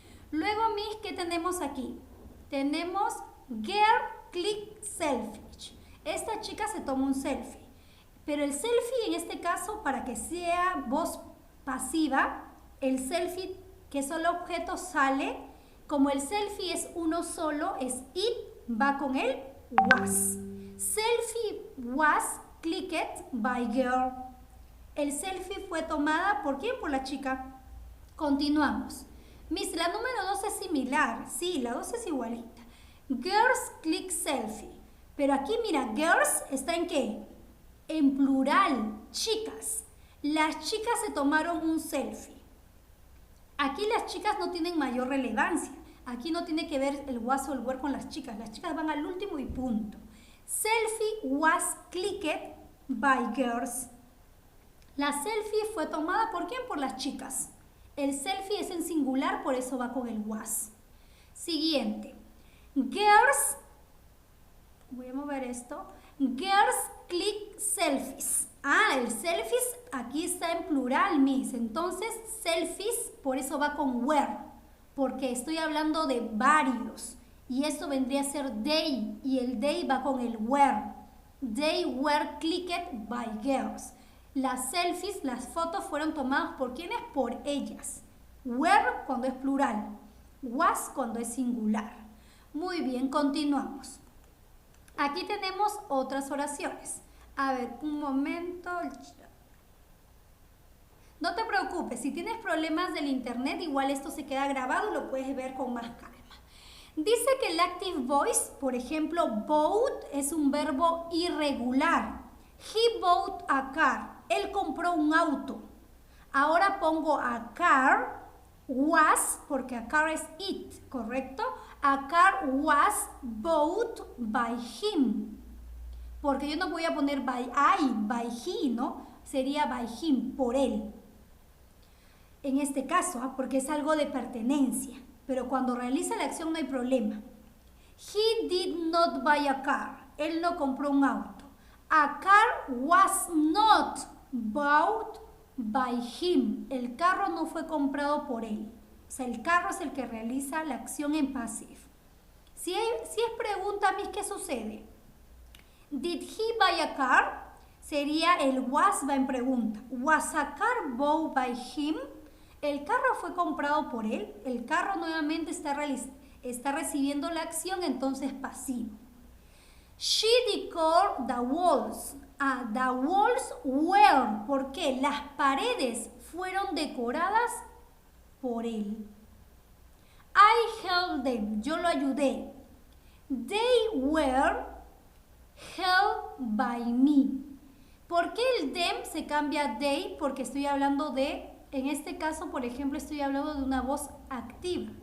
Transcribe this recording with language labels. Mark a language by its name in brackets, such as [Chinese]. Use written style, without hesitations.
[Spanish] Luego, Miss, ¿qué tenemos aquí? Tenemos girl click selfie. Esta chica se toma un selfie. Pero el selfie en este caso, para que sea voz pasiva, el selfie, que es solo objeto, sale. Como el selfie es uno solo, es it, va con el was. [English] Selfie was clicked by girl. [Spanish] El selfie fue tomada ¿por quién? Por la chica. Continuamos. Miss, la número 2 es similar. Sí, la 2 es igualita. [English] Girls click selfie. [Spanish] Pero aquí mira, girls está en ¿qué? En plural, chicas. Las chicas se tomaron un selfie. Aquí las chicas no tienen mayor relevancia. Aquí no tiene que ver el was o el were con las chicas. Las chicas van al último y punto. [English] Selfie was clicked by girls. [Spanish] La selfie fue tomada ¿por quién? Por las chicas. El selfie es en singular, por eso va con el was. Siguiente. Girls, voy a mover esto. [English] Girls click selfies. [Spanish] Ah, el selfies aquí está en plural, Miss. Entonces, selfies, por eso va con were. Porque estoy hablando de varios. Y esto vendría a ser they. Y el they va con el were. [English] They were clicked by girls. [Spanish] Las selfies, las fotos fueron tomadas ¿por quiénes? Por ellas. Were cuando es plural. Was cuando es singular. Muy bien, continuamos. Aquí tenemos otras oraciones. A ver, un momento. No te preocupes, si tienes problemas del internet, igual esto se queda grabado y lo puedes ver con más calma. Dice que el active voice, por ejemplo, bought es un verbo irregular. [English] He bought a car. [Spanish] Él compró un auto. Ahora pongo a car was, porque a car es it, ¿correcto? [English] A car was bought by him. [Spanish] Porque yo no voy a poner by he, ¿no? Sería by him, por él. En este caso, porque es algo de pertenencia. Pero cuando realiza la acción no hay problema. [English] He did not buy a car. [Spanish] Él no compró un auto. [English] A car was not bought by him. [Spanish] El carro no fue comprado por él. O sea, el carro es el que realiza la acción en passive. Si es pregunta, Miss, ¿qué sucede? [English] Did he buy a car? [Spanish] Sería el was va en pregunta. [English] Was a car bought by him? [Spanish] El carro fue comprado por él. El carro nuevamente está recibiendo la acción, entonces pasivo. [English] She decorated the walls. Ah, the walls were. [Spanish] ¿Por qué? Las paredes fueron decoradas por él. [English] I helped them. [Spanish] Yo lo ayudé. [English] They were helped by me. [Spanish] ¿Por qué el them se cambia a they? Porque estoy hablando de, en este caso, por ejemplo, estoy hablando de una voz activa.